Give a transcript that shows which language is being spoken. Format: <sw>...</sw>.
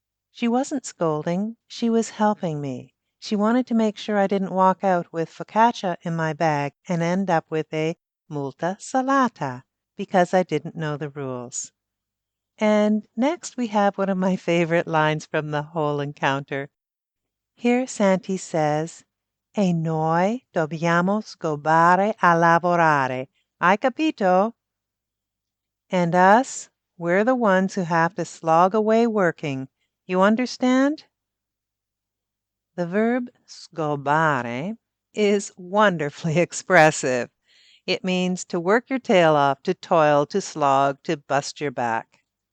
<en>She wasn't scolding, she was helping me. She wanted to make sure I didn't walk out with focaccia in my bag and end up with a</en> <it>multa salata</it> <en>because I didn't know the rules. And next we have one of my favorite lines from the whole encounter. Here Santi says,</en> <it>"E noi dobbiamo sgobbare a lavorare. Hai capito?"</it> <en>And us, we're the ones who have to slog away working. You understand? The verb sgobbare is wonderfully expressive. It means to work your tail off, to toil, to slog, to bust your back.</en>